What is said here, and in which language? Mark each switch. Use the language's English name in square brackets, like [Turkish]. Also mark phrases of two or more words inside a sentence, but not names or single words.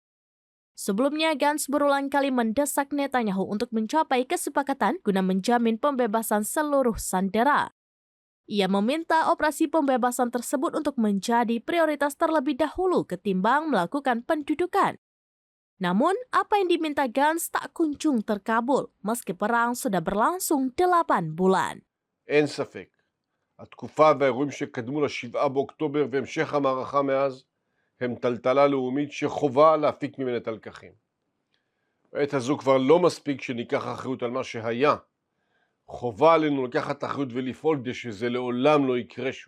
[Indonesian] Sebelumnya, Gantz berulang kali mendesak Netanyahu untuk mencapai kesepakatan guna menjamin pembebasan seluruh sandera. Ia meminta operasi pembebasan tersebut untuk menjadi prioritas terlebih dahulu ketimbang melakukan pendudukan. Namun, apa yang diminta Gantz tak kunjung terkabul, meski perang sudah berlangsung 8 bulan. [Hebrew] אין ספק, התקופה והאירועים שקדמו ל7 באוקטובר והמשך המערכה מאז הם טלטלה לאומית שחובה להפיק ממנה את הלקחים. בעת הזו כבר לא מספיק שניקח אחריות על מה שהיה. חובה עלינו לקחת אחריות ולפעול כדי שזה לעולם לא יקרה שוב.